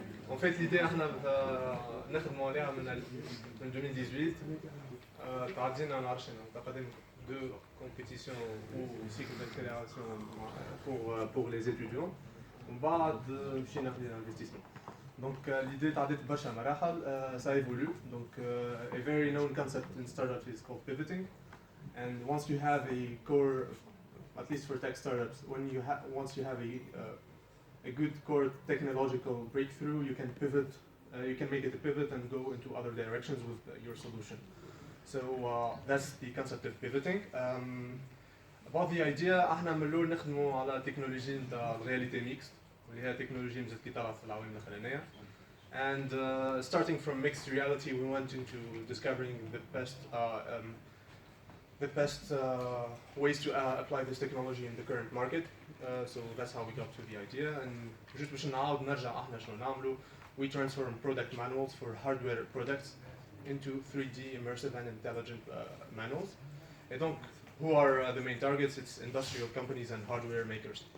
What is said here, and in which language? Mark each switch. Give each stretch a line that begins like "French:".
French: En fait l'idée
Arabic: احنا نخدموا عليها من 2018 تعدينا نعرفش تقدم
French: deux compétitions ou cycle d'accélération pour les étudiants
Arabic: ومن بعد مشينا في
French: l'investissement. Donc l'idée
Arabic: تعدت برشا مراحل
French: ça évolue.
English: Donc a very known concept in startups is called pivoting. And once you have a core, at least for tech startups, once you have a good core technological breakthrough, you can pivot, you can make it a pivot and go into other directions with your solution. So that's the concept of pivoting. About the idea,
Arabic: احنا من الأول نخدموا على تكنولوجيا نتاع الرياليتي ميكست واللي هي تكنولوجيا مازالت كي طالعة في العوامل الأخرانية.
English: And starting from mixed reality, we went into discovering the best ways to apply this technology in the current market. So that's how we got to the idea. And just
Arabic: باش نعاود نرجع احنا شنو نعملوا,
English: we transform product manuals for hardware products into 3D immersive and intelligent manuals. And donc, who are the main targets? It's industrial companies and hardware makers.